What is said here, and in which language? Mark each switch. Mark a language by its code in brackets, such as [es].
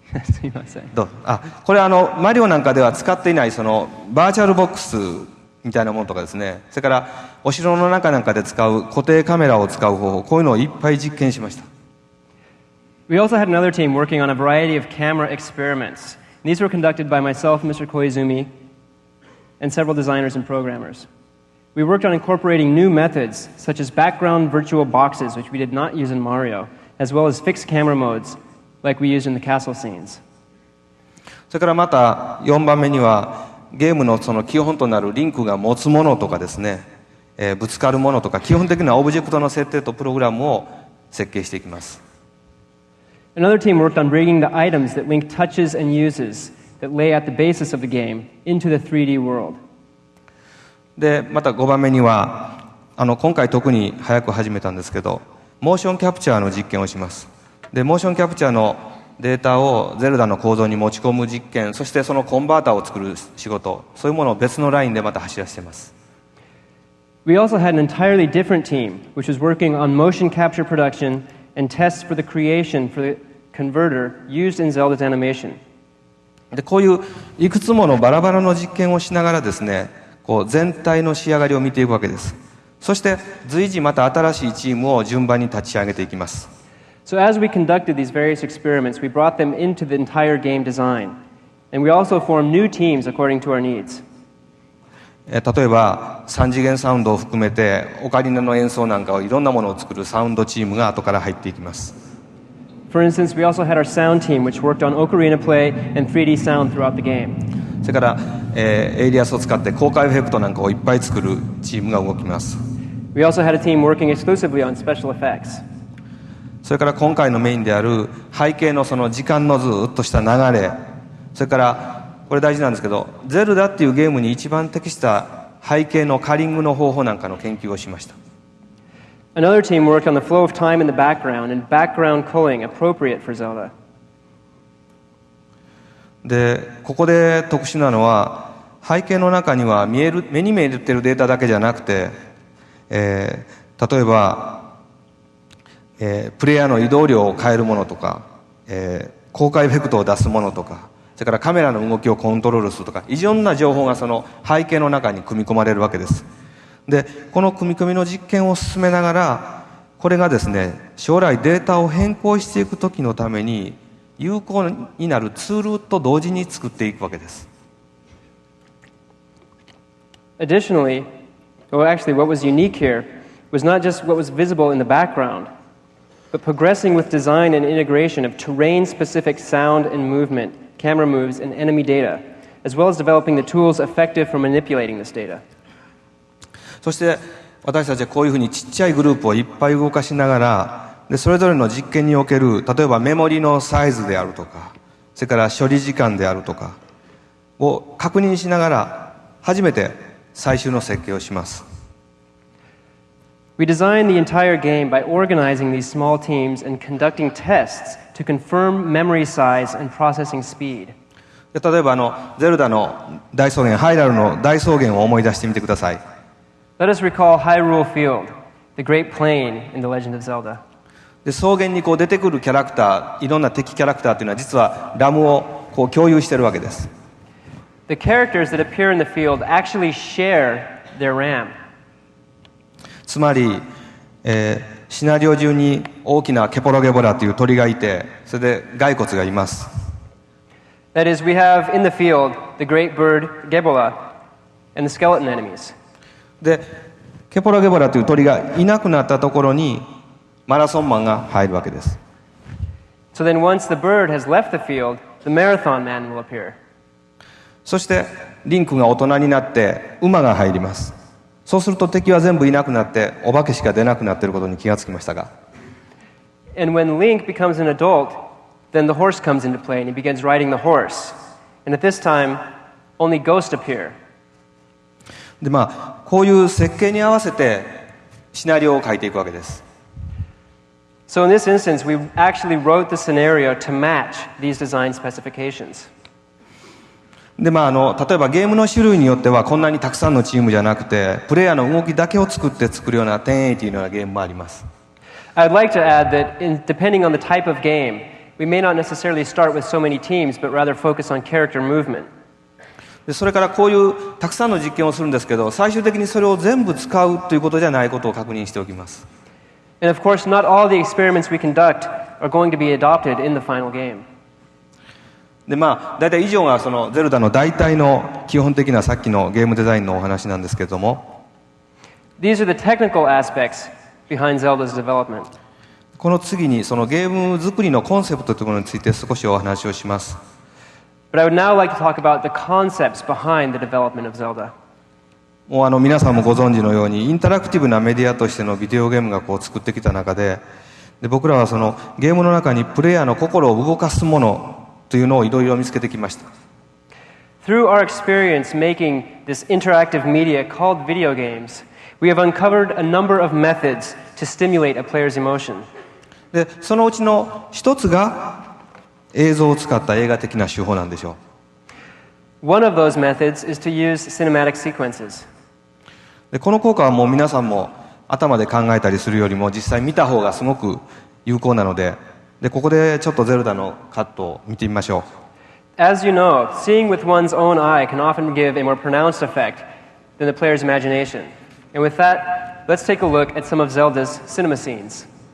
[ja] すいません。これはマリオなんかでは使っていないそのバーチャルボックスみたいなものとかですね、それからお城の中なんかで使う固定カメラを使う方法、こういうのをいっぱい実験しました。 [en] We also had another team working on a variety of camera experiments. These were conducted by myself, Mr. Koizumi, and several designers and programmers. We worked on incorporating new methods, such as background virtual boxes, which we did not use in Mario, as well as fixed camera modes, like we used in the castle scenes. [ja] それからまた4番目にはゲームのその基本となるリンクが持つものとかですね、ぶつかるものとか基本的なオブジェクトの設定とプログラムを設計していきます。 [en] Another team worked on bringing the items that Link touches and uses that lay at the basis of the game into the 3D world. [ja] でまた5番目には今回特に早く始めたんですけど、モーションキャプチャーの実験をします。でモーションキャプチャーのデータをゼルダの構造に持ち込む実験、そしてそのコンバーターを作る仕事、そういうものを別のラインでまた走らせています。 [en] We also had an entirely different team, which was working on motion capture production and tests for the creation for the converter used in Zelda's animation. [ja] でこういういくつものバラバラの実験をしながらですね、こう全体の仕上がりを見ていくわけです。そして随時また新しいチームを順番に立ち上げていきます。 [en] So as we conducted these various experiments, we brought them into the entire game design. And we also formed new teams according to our needs. [ja] 例えば3次元サウンドを含めてオカリナの演奏なんかをいろんなものを作るサウンドチームが後から入っていきます。 [en] For instance, we also had our sound team, which worked on ocarina play and 3D sound throughout the game. [ja] それから、エイリアスを使って効果エフェクトなんかをいっぱい作るチームが動きます。 [en] We also had a team working exclusively on special effects. [ja] それから今回のメインである背景のその時間のずっとした流れ、それからこれ大事なんですけど、ゼルダっていうゲームに一番適した背景のカリングの方法なんかの研究をしました。 [en] Another team worked on the flow of time in the background and background culling appropriate for Zelda. [ja] で、ここで特殊なのは背景の中には目に見えてるデータだけじゃなくて、例えば、プレイヤーの移動量を変えるものとか、効果エフェクトを出すものとか、それからカメラの動きをコントロールするとか、いろんな情報がその背景の中に組み込まれるわけです。で、この組み込みの実験を進めながら、これがですね、将来データを変更していくときのために有効になるツールと同時に作っていくわけです。 [en] Additionally, well, actually, what was unique here was not just what was visible in the background, but progressing with design and integration of terrain-specific sound and movement, camera moves, and enemy data, as well as developing the tools effective for manipulating this data. [ja] そして私たちはこういうふうにちっちゃいグループをいっぱい動かしながら、でそれぞれの実験における例えばメモリのサイズであるとか、それから処理時間であるとかを確認しながら初めて最終の設計をします。 [en] We designed the entire game by organizing these small teams and conducting tests to confirm memory size and processing speed. [ja] 例えばゼルダの大草原、ハイラルの大草原を思い出してみてください。 [en] Let us recall Hyrule Field, the Great Plain in The Legend of Zelda. [ja] で草原にこう出てくるキャラクター、いろんな敵キャラクターというのは実はラムをこう共有しているわけです。 [en] The characters that appear in the field actually share their RAM. [ja] つまり、シナリオ中に大きなケポロゲボラという鳥がいて、それで骸骨がいます。 [en] That is, we have in the field the great bird Gebola and the skeleton enemies. [ja] で、ケポロゲボラという鳥がいなくなったところにマラソンマンが入るわけです。 [en] So then once the bird has left the field, the marathon man will appear. [ja] そしてリンクが大人になって馬が入ります。そうすると敵は全部いなくなってお化けしか出なくなっていることに気がつきましたが。 [en] And when Link becomes an adult, then the horse comes into play and he begins riding the horse. And at this time, only ghosts appear. [ja] でこういう設計に合わせてシナリオを書いていくわけです。 [en] So in this instance, we actually wrote the scenario to match these design specifications. [ja] で例えばゲームの種類によってはこんなにたくさんのチームじゃなくてプレイヤーの動きだけを作るような1080のようなゲームもあります。 [en] I'd like to add that depending on the type of game, we may not necessarily start with so many teams, but rather focus on character movement. [ja] でそれからこういうたくさんの実験をするんですけど、最終的にそれを全部使うということじゃないことを確認しておきます。 [en] And of course, not all the experiments we conduct are going to be adopted in the final game. [ja] で大体以上がそのゼルダの大体の基本的なさっきのゲームデザインのお話なんですけれども、 [en] These are the technical aspects behind Zelda's development. [ja] この次にそのゲーム作りのコンセプトというものについて少しお話をします。 [en] But I would now like to talk about the concepts behind the development of Zelda. [ja] もう皆さんもご存知のようにインタラクティブなメディアとしてのビデオゲームがこう作ってきた中で、僕らはそのゲームの中にプレイヤーの心を動かすものというのをいろいろ見つけてきました。 [en] Through our experience making this interactive media called video games, we have uncovered a number of methods to stimulate a player's emotion. [ja] でそのうちの一つが映像を使った映画的な手法なんでしょう。 [en] One of those methods is to use cinematic sequences. [ja] でこの効果はもう皆さんも頭で考えたりするよりも実際見た方がすごく有効なので、ここでちょっとゼルダのカットを見てみましょう。 [en] As you know, seeing with one's own eye can often give a more pronounced effect than the player's imagination. And with that, let's take a look at some of Zelda's cinema scenes.